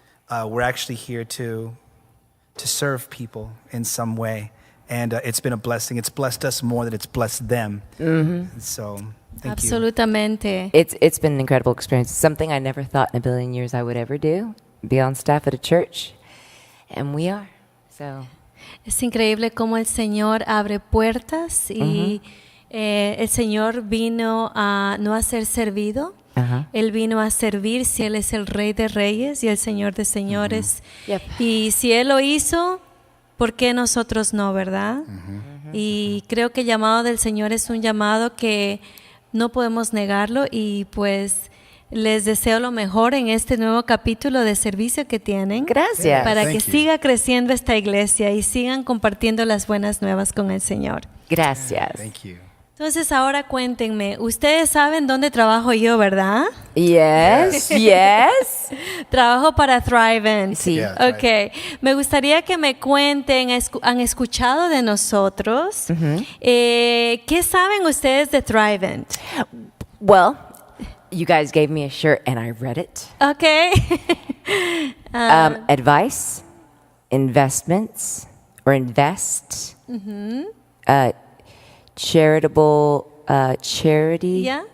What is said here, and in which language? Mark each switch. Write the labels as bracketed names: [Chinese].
[English] We're actually here to serve people in some way. And it's been a blessing. It's blessed us more than it's blessed them. So thank you. [Spanish] Absolutamente. [English] It's been an incredible experience. It's something I never thought in a billion years I would ever do, be on staff at a church. And we are. So [Spanish] Es increíble cómo el Señor abre puertas y el Señor vino a no a ser servido. Él vino a servir, si Él es el Rey de Reyes y el Señor de Señores. [English] Yep. [Spanish] Y si Él lo hizo, ¿por qué nosotros no, verdad? Y creo que el llamado del Señor es un llamado que no podemos negarlo, y pues les deseo lo mejor en este nuevo capítulo de servicio que tienen. Gracias. Para [English] Thank [Spanish] que [English] you. [Spanish] siga creciendo esta iglesia y sigan compartiendo las buenas nuevas con el Señor. Gracias. [English] Thank you. [Spanish] Entonces ahora cuéntenme, ustedes saben dónde trabajo yo, ¿verdad? [English] Yes, yes. [Spanish] Trabajo para Thrivent. Sí. [English] Yeah. [Spanish] Ok, me gustaría que me cuenten, ¿han escuchado de nosotros? ¿Qué saben ustedes de Thrivent? [English] Well, you guys gave me a shirt and I read it. Ok. Advice, investments, or invest, charitable, charity. Yeah,